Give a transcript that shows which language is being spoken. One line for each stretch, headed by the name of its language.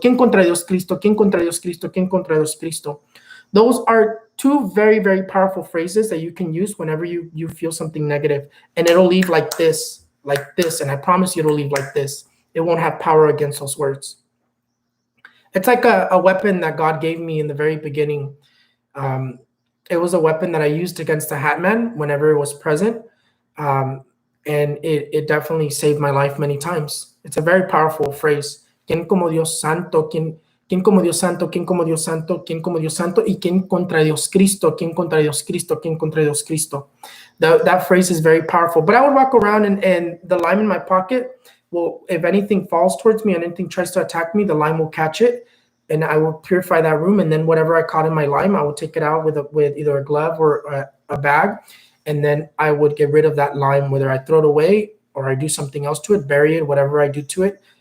Spanish: ¿Quién contra Dios Cristo? ¿Quién contra Dios Cristo? ¿Quién contra Dios Cristo?
English: Those are two very, very powerful phrases that you can use whenever you feel something negative, and it'll leave like this, and I promise you it'll leave like this. It won't have power against those words. It's like a weapon that God gave me in the very beginning. It was a weapon that I used against the Hat Man whenever it was present. And it definitely saved my life many times. It's a very powerful phrase.
Spanish: ¿Quién como Dios Santo? ¿Quién como Dios Santo? ¿Quién como Dios Santo? ¿Quién como Dios Santo? ¿Y quién contra Dios Cristo? ¿Quién contra Dios Cristo? ¿Quién contra Dios Cristo?
English: That phrase is very powerful. But I would walk around and the lime in my pocket, well, if anything falls towards me and anything tries to attack me, the lime will catch it, and I will purify that room. And then whatever I caught in my lime, I will take it out with either a glove or a bag, and then I would get rid of that lime, whether I throw it away or I do something else to it, bury it, whatever I do to it.